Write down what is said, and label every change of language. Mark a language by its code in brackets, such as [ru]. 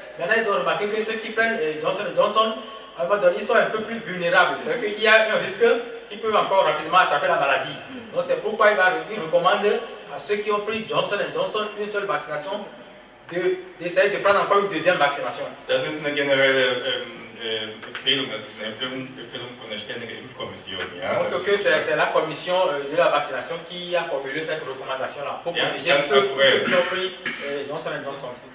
[fr] Maintenant ils ont remarqué que ceux qui prennent Johnson & Johnson, à un moment donné, ils sont un peu plus vulnérables. C'est-à-dire qu'il y a un risque qu'ils peuvent encore rapidement attraper la maladie. Donc c'est pourquoi il recommande à ceux qui ont pris Johnson & Johnson une seule vaccination d'essayer de prendre encore une deuxième vaccination. [de] Das ist eine generelle Empfehlung, das ist eine Empfehlung von der Ständigen Impfkommission. Ja? [fr] Donc c'est la commission de la vaccination qui a formulé cette recommandation-là pour protéger ceux qui ont pris Johnson & Johnson.